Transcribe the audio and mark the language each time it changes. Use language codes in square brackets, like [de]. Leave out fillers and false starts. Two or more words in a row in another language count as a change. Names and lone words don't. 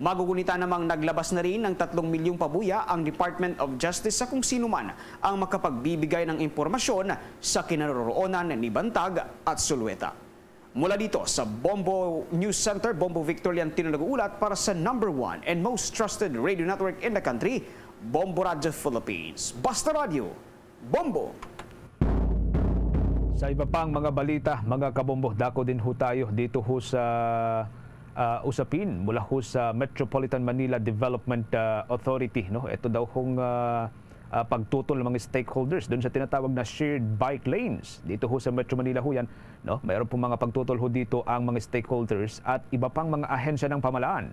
[tl] Magugunita namang naglabas na rin ng 3 milyong pabuya ang Department of Justice sa kung sino man ang makapagbibigay ng impormasyon sa kinaroroonan ni Bantag at Zulueta. Mula dito sa Bombo News Center, Bombo Victorian Tino nag-uulat para sa [en] #1 and most trusted radio network in the country, [tl] Bombo Radio Philippines. Basta Radio, Bombo! Sa iba pang mga balita, mga kabombo, dako din ho tayo dito ho sa usapin mula ho sa Metropolitan Manila Development Authority. No? Ito daw hong pagtutol ng mga stakeholders doon sa tinatawag na [en] shared bike lanes. [tl] Dito ho sa Metro Manila ho yan. No? Mayroon po mga pagtutol ho dito ang mga stakeholders at iba pang mga ahensya ng pamahalaan.